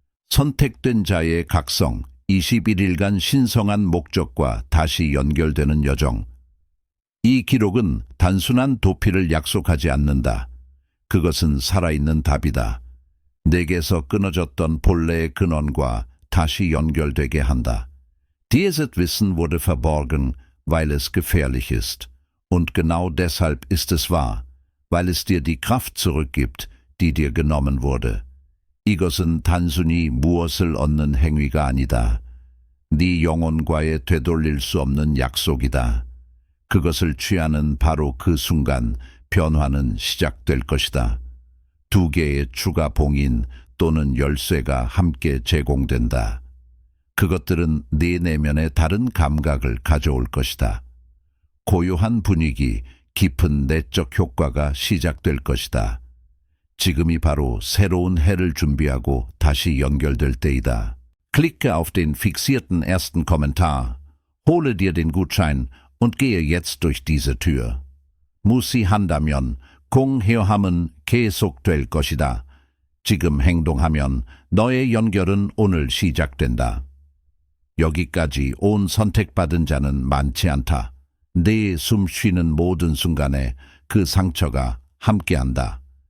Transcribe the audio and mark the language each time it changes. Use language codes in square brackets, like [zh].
[ko] 선택된 자의 각성, 21일간 신성한 목적과 다시 연결되는 여정. 이 기록은 단순한 도피를 약속하지 않는다. 그것은 살아있는 답이다. 내게서 끊어졌던 본래의 근원과 다시 연결되게 한다. [de] Dieses Wissen wurde verborgen, weil es gefährlich ist. Und genau deshalb ist es wahr, weil es dir die Kraft zurückgibt, die dir genommen wurde. [ko] 이것은 단순히 무엇을 얻는 행위가 아니다. 네 영혼과의 되돌릴 수 없는 약속이다. 그것을 취하는 바로 그 순간 변화는 시작될 것이다. 두 개의 추가 봉인 또는 열쇠가 함께 제공된다. 그것들은 네 내면에 다른 감각을 가져올 것이다. 고요한 분위기, 깊은 내적 효과가 시작될 것이다. 지금이 바로 새로운 해를 준비하고 다시 연결될 때이다. [de] Klicke auf den fixierten ersten Kommentar, hole dir den Gutschein und gehe jetzt durch diese Tür. [ko] 무시한다면 공허함은 계속될 것이다. 지금 행동하면 너의 연결은 오늘 시작된다. 여기까지 온 선택받은 자는 많지 않다. 내 숨 쉬는 모든 순간에 그 상처가 함께한다.